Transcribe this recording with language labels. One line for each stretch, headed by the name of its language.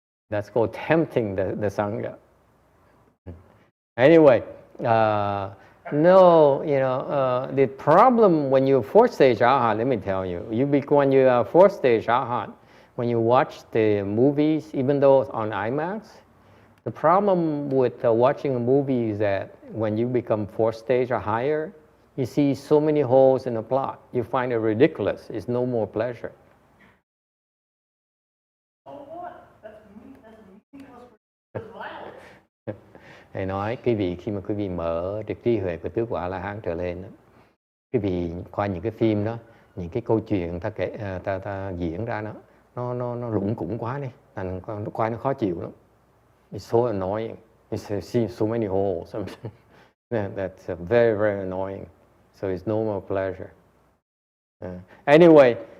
English: That's called tempting the Sangha. Anyway, no, the problem when you're fourth stage arhat, let me tell you, when you are fourth stage arhat, when you watch the movies, even though it's on IMAX, the problem with watching a movie is that when you become fourth stage or higher, you see so many holes in the plot. You find it ridiculous. It's no more pleasure. Oh, what? That's meaningless as well.
Vietnamese: Thầy nói khi mà quý vị mở được trí huệ của tứ quả La Hán trở lên, quý vị qua những cái phim đó, những cái câu chuyện ta diễn ra nó lủng củng quá đi, thành nó qua nó khó chịu lắm.
English: It's so annoying. You see so many holes. That's very, very annoying. So it's no more pleasure. Anyway,